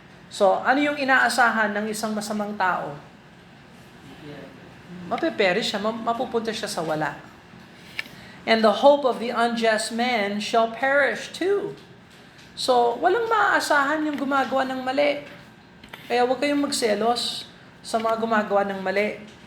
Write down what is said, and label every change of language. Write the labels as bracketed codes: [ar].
[tl] So, ano yung inaasahan ng isang masamang tao? Mapeperish siya, mapupunta siya sa wala. [en] And the hope of the unjust man shall perish too. [tl] So, walang maaasahan yung gumagawa ng mali. Kaya huwag kayong magselos sa mga gumagawa ng mali.